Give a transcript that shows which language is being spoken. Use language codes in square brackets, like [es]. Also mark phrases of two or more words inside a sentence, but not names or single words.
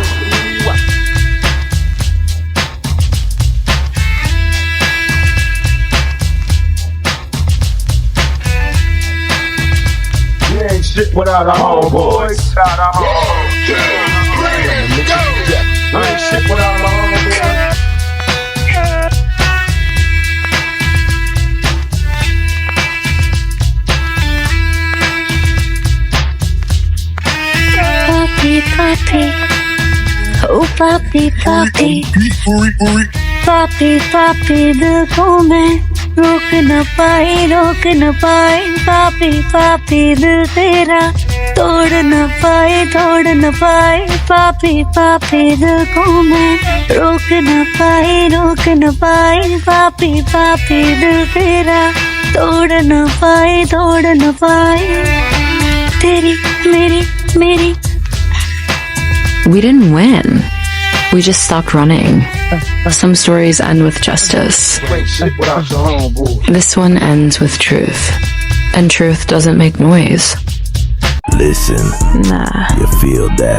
[en] You ain't shit without a homeboys. Without a homeboys. I ain't shit without a homeboys. [hi] पापी, पापी, ओह पापी, पापी, पापी, पापी, दिल को मैं रोक न पाई, पापी, पापी, दिल तेरा तोड़ न पाए, पापी, पापी, दिल को मैं रोक न पाए, पापी, पापी, दिल तेरा तोड़ न पाए, तेरी मेरी. [en] We didn't win. We just stopped running. Some stories end with justice. This one ends with truth. And truth doesn't make noise. Listen. Nah. You feel that?